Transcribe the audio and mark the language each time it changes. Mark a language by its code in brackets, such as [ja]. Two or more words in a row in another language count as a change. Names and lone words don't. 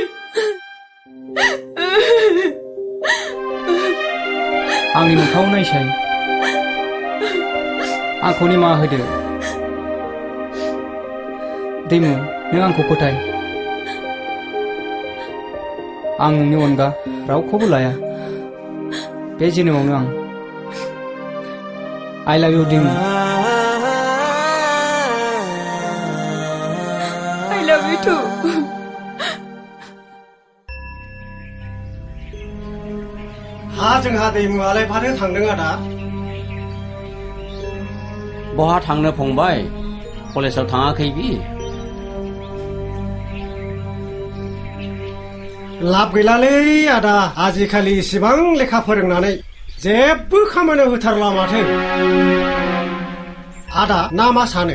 [brx] आंनि मोखाङाव नायसाय आंखौ निमाहा होदो दैमु नों आंखौ फोथाय आं नोंनि अनगा रावखौबो लाया बे जोनोमावनो आं [en] I love you [brx] दैमु [en] I love you too [brx] जोंहा दैमुआलाय फानो थांदों आदा बहा थांनो फंबाय कलेजाव थाङाखै बि लाब गैलालै आदा आजिखालि इसिबां लेखा फोरोंनानै जेबो खामानियाव होथारला माथो आदा ना मा सानो